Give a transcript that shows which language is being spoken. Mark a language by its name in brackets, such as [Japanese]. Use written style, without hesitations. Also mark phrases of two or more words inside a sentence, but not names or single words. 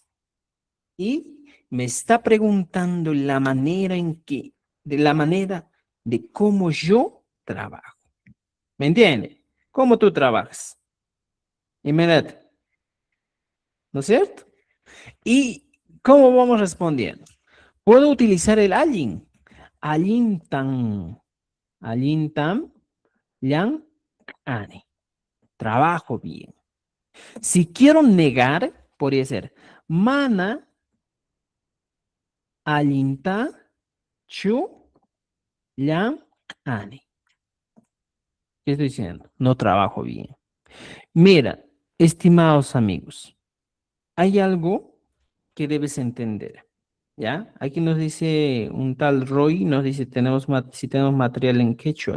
[Spanish] Y me está preguntando la manera de cómo yo trabajo. ¿Me entiende? ¿Cómo tú trabajas? Inmediato. ¿No es cierto? ¿Y cómo vamos respondiendo? Puedo utilizar el [Quechua] allin. Allintan. Allintam. Llan. Ani. [Spanish] Trabajo bien. Si quiero negar, podría ser mana. [Quechua] Allinta. Chu. Llan. Ani. [Spanish] ¿Qué estoy diciendo? No trabajo bien. Mira, estimados amigos, hay algo que debes entender. ¿Ya? Aquí nos dice un tal Roy, nos dice si tenemos material en quechua.